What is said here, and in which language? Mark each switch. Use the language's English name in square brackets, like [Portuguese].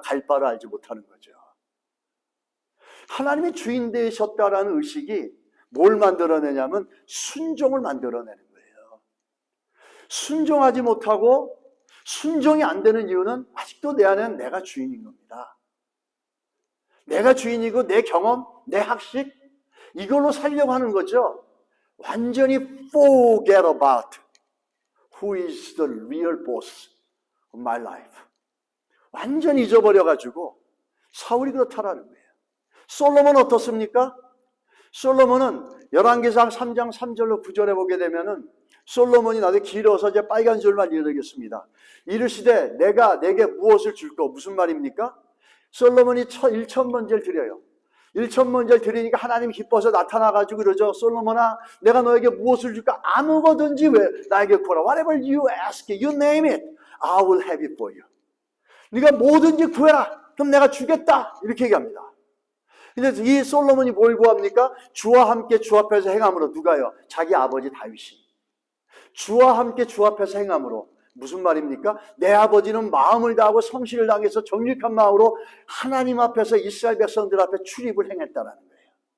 [Korean] 갈 바를 알지 못하는 거죠. 하나님이 주인 되셨다라는 의식이 뭘 만들어내냐면 순종을 만들어내는 거예요. 순종하지 못하고 순종이 안 되는 이유는 아직도 내 안에는 내가 주인인 겁니다. 내가 주인이고 내 경험, 내 학식, 이걸로 살려고 하는 거죠. 완전히 [English] forget about who is the real boss of my life. [Korean] 완전히 잊어버려가지고 사울이 그렇다라는 거예요. 솔로몬은 어떻습니까? 솔로몬은 열왕기상 3장 3절로 9절에 보게 되면은, 솔로몬이 나도 길어서 이제 빨간 줄만 읽어드리겠습니다. 이르시되 내가 내게 무엇을 줄까? 무슨 말입니까? 솔로몬이 1,000번째를 드려요. 일천문제를 드리니까 하나님이 기뻐서 나타나가지고 그러죠. 솔로몬아, 내가 너에게 무엇을 줄까? 아무거든지 왜 나에게 구하라. [English] Whatever you ask, you name it, I will have it for you. [Korean] 네가 뭐든지 구해라. 그럼 내가 주겠다. 이렇게 얘기합니다. 근데 이 솔로몬이 뭘 구합니까? 주와 함께 주 앞에서 행함으로. 누가요? 자기 아버지 다윗이. 주와 함께 주 앞에서 행함으로. 무슨 말입니까? 내 아버지는 마음을 다하고 성실을 다해서 정직한 마음으로 하나님 앞에서 이스라엘 백성들 앞에 출입을 행했다는 거예요.